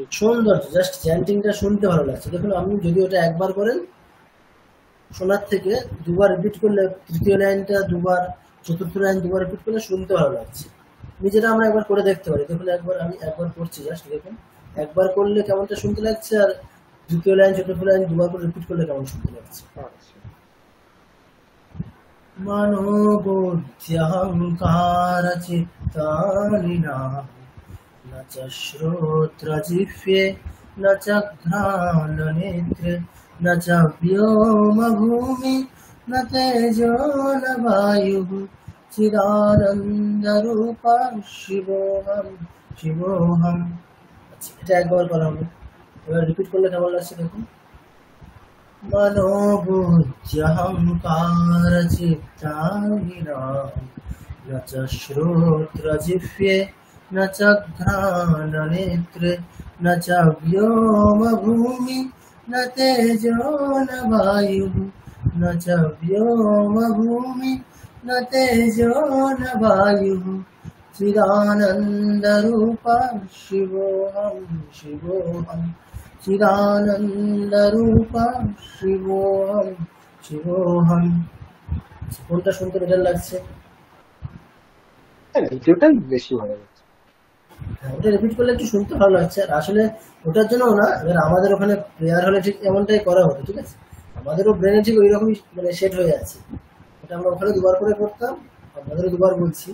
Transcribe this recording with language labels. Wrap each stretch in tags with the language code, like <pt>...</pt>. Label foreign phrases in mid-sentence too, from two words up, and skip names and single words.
<bn>সৌন্দর্য,</bn> <en>just chantingta</en> <bn>শুনতে ভালো লাগছে। দেখুন, আপনি যদি ওটা একবার করেন শোনার থেকে 2বার রিপিট করলে, তৃতীয় লাইনটা 2বার, চতুর্থ লাইন 2বার রিপিট করলে শুনতে ভালো লাগছে। নিজেরা আমরা একবার করে দেখতে পারি। দেখুন, আমি একবার করছি, জাস্ট দেখুন একবার করলে কেমনটা শুনতে লাগছে, আর তৃতীয় লাইন চতুর্থ লাইন 2বার করে রিপিট করলে কেমন শুনতে লাগছে।</bn> <sa>मनोबुद्ध्यहंकार चित्तानि न च श्रोत्रजिह्वे न च घ्राणनेत्रे न च व्योमभूमि न तेजो न वायुः चिदानन्दरूपः शिवोऽहं शिवोऽहं।</sa> <bn>আচ্ছা, এটা একবার করা হবে, এবার রিপিট করলে কেমন লাগছে দেখুন।</bn> <sa>मनोबुद्ध्यहंकार चित्तानि न च श्रोत्रजिह्वे न च घ्राणनेत्रे न च व्योमभूमि न तेजो न वायुः न च व्योमभूमि न तेजो न वायुः चिदानन्दरूपः शिवोऽहं शिवोऽहं চিদানন্দরূপা শিবোহম শিবোহম।</sa> <bn>কোনটা শুনতে বেটার লাগছে? দ্বিতীয়টাই বেশি ভালো লাগছে। ওটা রিপিট করলে একটু শুনতে ভালো লাগছে। আর আসলে ওটার জন্য না, এবার আমাদের ওখানে প্রেয়ার হলে ঠিক এমনটাই করা হতো, ঠিক আছে? আমাদেরও ব্রেনে ঠিক ওই রকমই মানে সেট হয়ে আছে। এটা আমরা ওখানে 2বার করে করতাম, আপনাদেরও 2বার বলছি।</bn>